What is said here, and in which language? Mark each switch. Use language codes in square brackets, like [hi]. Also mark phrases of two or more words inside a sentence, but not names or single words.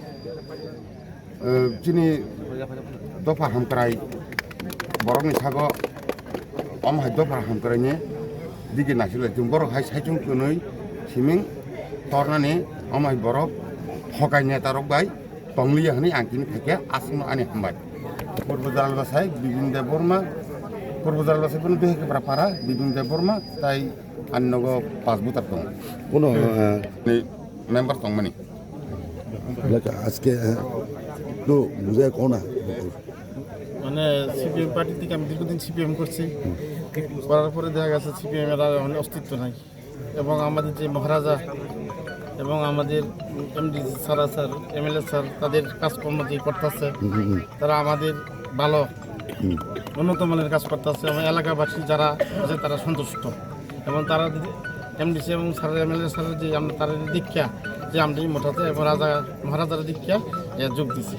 [trp] चिनि दफा हामक्राय बरनि सागो अम हाय दफा हामक्रायनि दिगे नासिले जों बर हाय साइचुं कनै सिमिं तरनानि अम हाय बर हगाय नेतारक बाय तंलिया हनि आंकिनि थाके आसम आनि हामबाय पूर्व जाराल बासाय बिबिन देव बर्मा पूर्व जाराल बासाय कोन बेहेके पारा बिबिन देव बर्मा ताई अन्नगो 5 बुतार दं [bn] কোনো [trp] मेम्बर दं माने [bn] আজকে তো বুঝায় কোনা মানে সিপিএম পার্টি থেকে আমি দীর্ঘদিন সিপিএম করছি করার পরে দেখা গেছে সিপিএম এর আর মানে অস্তিত্ব নাই এবং আমাদের যে মহারাজা এবং আমাদের এমডি স্যার এমএলএ স্যার তাদের কাজকর্ম যে করতেছে তারা আমাদের ভালো উন্নত মানের কাজ করতেছে এবং এলাকাবাসী যারা আছে তারা সন্তুষ্ট এবং তারা এমডিসি এবং স্যার এমএলএ স্যারের যে আমরা তাদের দীক্ষা যে আমরা মোটাতে এবং মহারাজার দীক্ষা যোগ দিছি